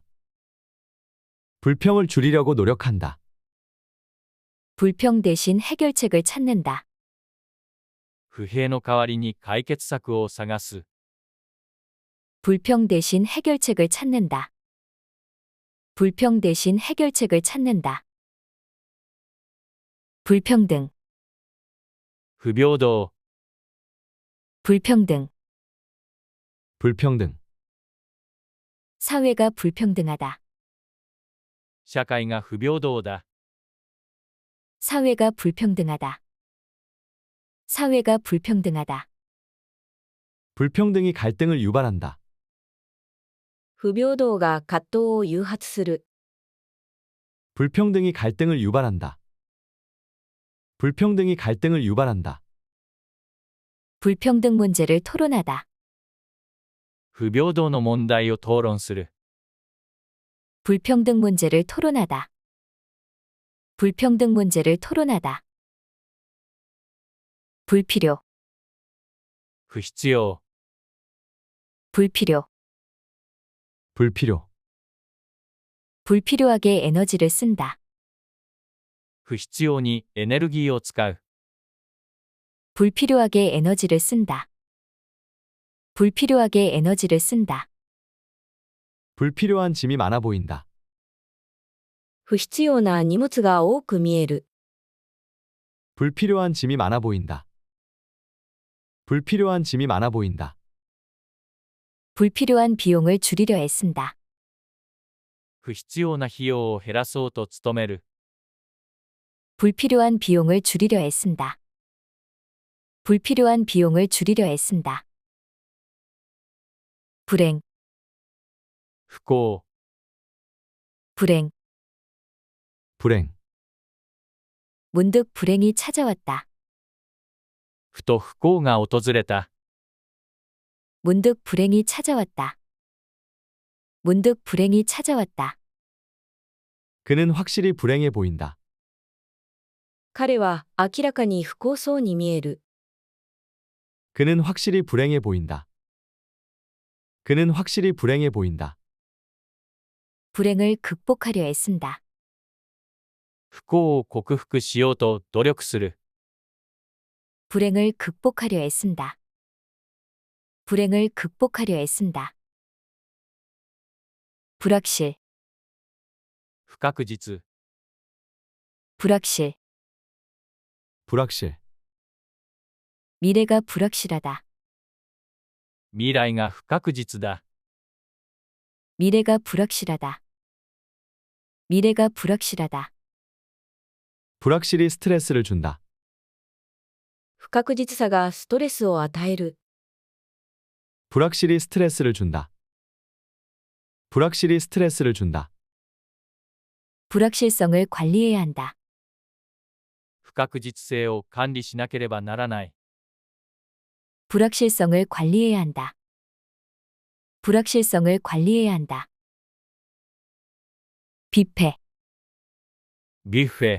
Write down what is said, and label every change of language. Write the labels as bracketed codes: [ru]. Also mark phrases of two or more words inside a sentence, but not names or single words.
[ko] 불평을 줄이려고 노력한다. 불평 대신 해결책을 찾는다. [ja] 不平の代わりに解決策を探す。 [ko] 불평 대신 해결책을 찾는다. 불평 대신 해결책을 찾는다. 불평등, [ja] 不平等、 [ko] 불평등. 불평등. 사회가 불평등하다. [ja] 社会が不平等だ。 [ko] 사회가 불평등하다. 사회가 불평등하다. 불평등이 갈등을 유발한다. [ja] 不平等が葛藤を誘発する。 [ko] 불평등이 갈등을 유발한다. 불평등이 갈등을 유발한다. 불평등 문제를 토론하다. [ja] 不平等の問題を討論する。 [ko] 불평등 문제를 토론하다. 불평등 문제를 토론하다. 불필요, [ja] 不必要、 [ko] 불필요. 불필요. 불필요하게 에너지를 쓴다. [ja] 不必要にエネルギーを使う。 [ko] 불필요하게 에너지를 쓴다. 불필요하게 에너지를 쓴다. 불필요한 짐이 많아 보인다. [ja] 不必要な荷物が多く見える。 [ko] 불필요한 짐이 많아 보인다. 불필요한 짐이 많아 보인다. 불필요한 비용을 줄이려 애쓴다. [ja] 不必要な費用を減らそうと努める。 [ko] 불필요한 비용을 줄이려 애쓴다. 불필요한 비용을 줄이려 애쓴다. 불행, [ja] 不幸、 [ko] 불행. 불행. 문득 불행이 찾아왔다. [ja] ふと不幸が訪れた。 [ko] 문득 불행이 찾아왔다. 문득 불행이 찾아왔다. 그는 확실히 불행해 보인다. [ja] 彼は明らかに不幸そうに見える。 [ko] 그는 확실히 불행해 보인다. 그는 확실히 불행해 보인다. 불행을 극복하려 애쓴다. [ja] 不幸を克服しようと努力する。 [ko] 불행을 극복하려 애쓴다. 불행을 극복하려 애쓴다. 불확실, [ja] 不確実。 [ko] 불확실, 불확실. 미래가 불확실하다. [ja] 未来が不確実だ。 [ko] 미래가 불확실하다. 미래가 불확실하다. 불확실히 스트레스를 준다. [ja] 不確実さがストレスを与える。 [ko] 불확실히 스트레스를 준다. 불확실히 스트레스를 준다. 불확실성을 관리해야 한다. [ja] 不確実性を管理しなければならない。 [ko] 불확실성을 관리해야 한다. 불확실성을 관리해야 한다. 뷔페, [ja] ビュッフェ、